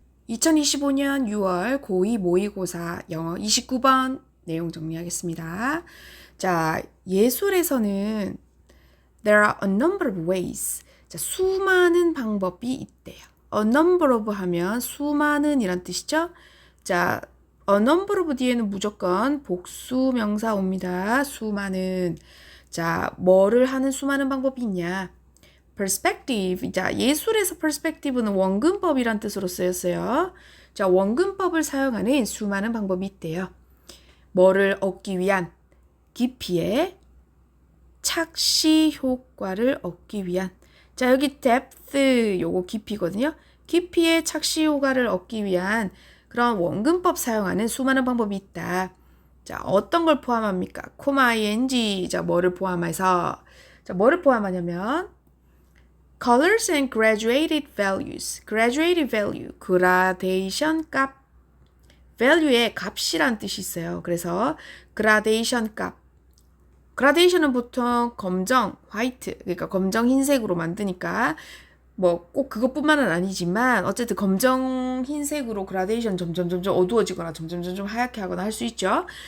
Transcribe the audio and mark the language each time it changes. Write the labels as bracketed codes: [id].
[ko] 2025년 6월 고2 모의고사 영어 29번 내용 정리하겠습니다. 자, 예술에서는 [en] there are a number of ways. [ko] 자, 수많은 방법이 있대요. [en] a number of [ko] 하면 수많은 이란 뜻이죠. 자, [en] a number of [ko] 뒤에는 무조건 복수 명사 옵니다. 수많은. 자, 뭐를 하는 수많은 방법이 있냐? [en] perspective. [ko] 자, 예술에서 perspective는 원근법이란 뜻으로 쓰였어요. 자, 원근법을 사용하는 수많은 방법이 있대요. 뭐를 얻기 위한? 깊이의 착시 효과를 얻기 위한. 자, 여기 depth 요거 깊이거든요. 깊이의 착시 효과를 얻기 위한 그런 원근법 사용하는 수많은 방법이 있다. 자, 어떤 걸 포함합니까? 코마 ing. 자, 뭐를 포함해서? 자, 뭐를 포함하냐면 [en] colors and graduated values. graduated value, [ko] 그라데이션 값. value의 값이란 뜻이 있어요. 그래서 그라데이션 값. 그라데이션은 보통 검정, 화이트, 그러니까 검정 흰색으로 만드니까 뭐 꼭 그것뿐만은 아니지만 어쨌든 검정 흰색으로 그라데이션 점점 어두워지거나 점점 하얗게 하거나 할 수 있죠.